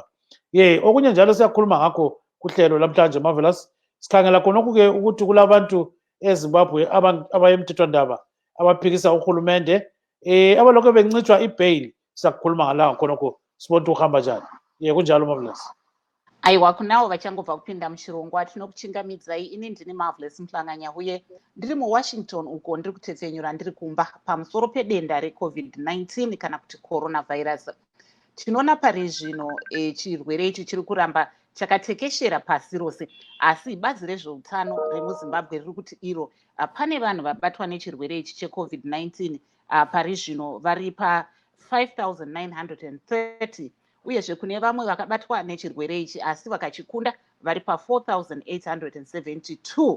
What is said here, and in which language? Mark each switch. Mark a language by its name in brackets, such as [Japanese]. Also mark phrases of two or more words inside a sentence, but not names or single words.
[North Ndebele] Okunye njalo siyakhuluma ngakho kuhlelo lamhlanje Marvelous. Sikhangela khonokho-ke ukuthi kulabantu eZimbabwe abayemthethwandaba abaphikisa uhulumende abalokhu bencitshwa ibail. Siyakukhuluma ngalawo khonokho sibona ukuthi uhamba njani. Kunjalo Marvelous. [Shona] Aiwa, kunawo vachangobva kupinda muchirongwa tinokuchingamidzai. Ini ndini Marvelous Ngarivhume, ndiri muWashington uko ndiri kutefenyura ndiri kumba pamusoro pedenda reCovid-19 kana kuti coronavirus. Tinoona pari zvino chirwere ichi chiri kuramba chakatekeshera pasi rose, asi bazi rezveutano remuZimbabwe riri kuti iro pane vanhu vabatwa nechirwere ichi cheCovid-19 pari zvino vari pa5,930, uyezve kune vamwe vakabatwa nechirwere ichi asi vakachikunda vari pa4,872.